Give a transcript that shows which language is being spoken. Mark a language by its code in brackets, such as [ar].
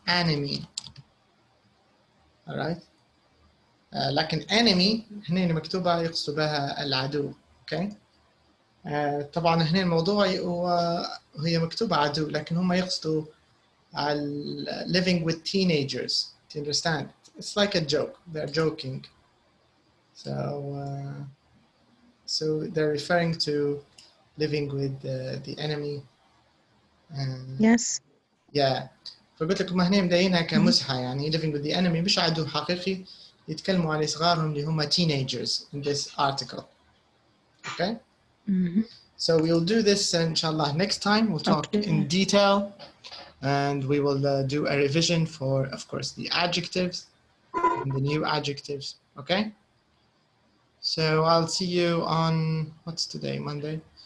[en] Enemy. Alright. [ar] لكن enemy هنا مكتوبة يقصد بها العدو. [en] Okay. [ar] طبعا هنا الموضوع هي مكتوبة عدو، لكن هم يقصدوا على [en] living with teenagers. Do you understand? It's like a joke. They're joking. So they're referring to living with the enemy. Yes. Yeah. [ar] فقلت لكم هنا مدينها كمزحة، يعني [en] living with the enemy [ar] مش عدو حقيقي، يتكلموا على صغارهم اللي هم teenagers [en] in this article. Okay? Mm-hmm. So we'll do this inshallah next time. We'll talk in detail, and we will do a revision for, of course, the adjectives and the new adjectives. Okay? So I'll see you on, what's today, Monday?